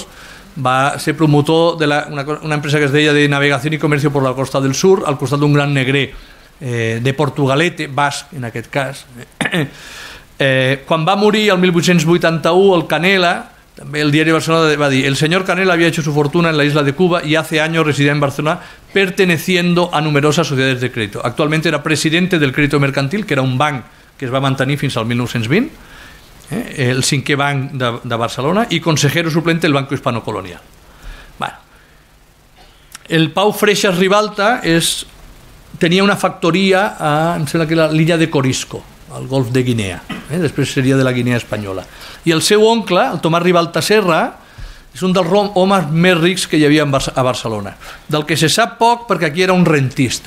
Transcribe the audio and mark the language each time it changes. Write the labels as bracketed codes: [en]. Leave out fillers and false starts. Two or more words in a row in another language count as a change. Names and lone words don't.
[ca] Va ser promotor d'una empresa que es deia de Navegació i Comercio por la Costa del Sur, al costat d'un gran negrer de Portugalete, basc en aquest cas. Quan va morir el 1881 el Canela, també el diari de Barcelona va dir: [es] el señor Canela había hecho su fortuna en la isla de Cuba y hace años residía en Barcelona perteneciendo a numerosas sociedades de crédito. Actualmente era presidente del Crédito Mercantil, [ca] que era un banc que es va mantenir fins al 1920, el cinquè banc de Barcelona, i [es] consejero suplente [ca] del Banco Hispano Colonial. El Pau Freixas Ribalta tenia una factoria em sembla que era l'illa de Corisco, al golf de Guinea, després seria de la Guinea espanyola. I el seu oncle, el Tomàs Ribalta Serra, és un dels homes més rics que hi havia a Barcelona, del que se sap poc perquè aquí era un rentista.